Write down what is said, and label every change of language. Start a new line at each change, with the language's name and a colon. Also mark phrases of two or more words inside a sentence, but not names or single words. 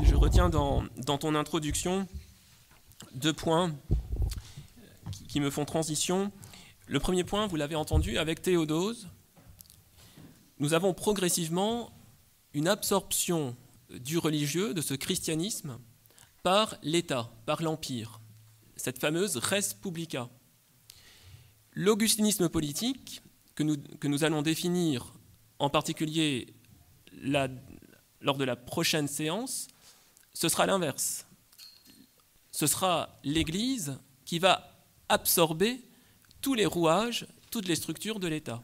French: Je retiens dans ton introduction 2 points qui me font transition. Le premier point, vous l'avez entendu, avec Théodose, nous avons progressivement une absorption du religieux, de ce christianisme, par l'État, par l'Empire, cette fameuse
Latin: res publica.
French: L'augustinisme politique, que nous allons définir en particulier lors de la prochaine séance, ce sera l'inverse. Ce sera l'Église qui va absorber tous les rouages, toutes les structures de l'État.